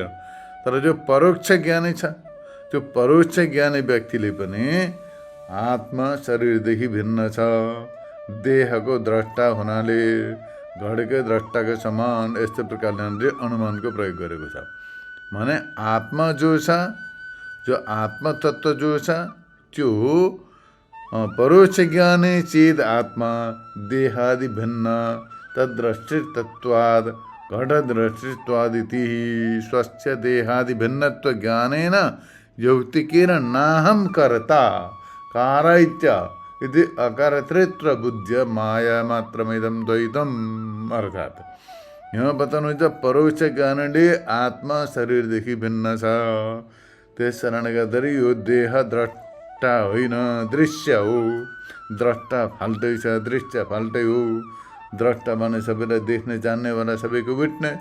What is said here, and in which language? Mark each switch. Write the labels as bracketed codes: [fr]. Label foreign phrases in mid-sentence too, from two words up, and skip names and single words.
[ne] तर जो परोक्ष ज्ञानी छ, त्यो परोक्ष ज्ञानी व्यक्तिले पनि आत्मा शरीरदेखि भिन्न छ, देहको द्रष्टा हुनाले घडकै द्रष्टाको समान, यस्तो प्रकारले यहाँनिर अनुमानको प्रयोग गरेको छ। भने आत्मा जो छ, जो आत्मतत्व जो छ, त्यो [sa] परोक्ष ज्ञाने चेद आत्मा देहादि भिन्न तद्दृष्टितत्वाद घटदृष्टित्वादिति स्वस्य देहादि भिन्नत्व ज्ञानेन यौक्तिकेन नाहं कर्ता कारयित्य इति अकर्तृत्व बुद्ध्या माया मात्रमिदं द्वैतम्। [ne] अर्थात् यहाँ बताउनुहुन्छ परोक्ष ज्ञानले आत्मा शरीरदेखि भिन्न छ, त्यस कारणले गर्दाखेरि यो देह द्रष्टा होइन, दृश्य हो। द्रष्टा फाल्टै छ, दृश्य फाल्टै हो। द्रष्टा माने सबैलाई देख्ने जान्नेवाला, सबैको विटनेस।